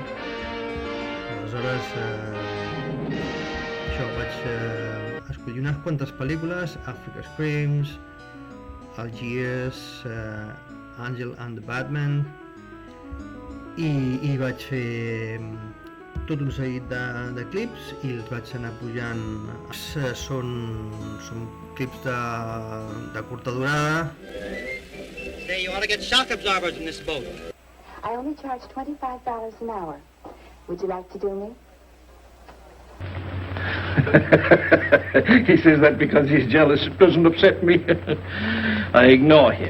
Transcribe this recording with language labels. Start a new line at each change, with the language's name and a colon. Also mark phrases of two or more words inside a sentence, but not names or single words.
Catalan: Aleshores, això, vaig escollir unes quantes pel·lícules: Africa Screams, Algiers, Angel and the Batman, i vaig fer tot un seguit de clips i els vaig anar pujant. Són clips de curta durada.
English: Say, you ought to get shock absorbers in this boat. I only charge $25 an hour. Would you like to do me? He says that because he's jealous. It doesn't upset me. I ignore him.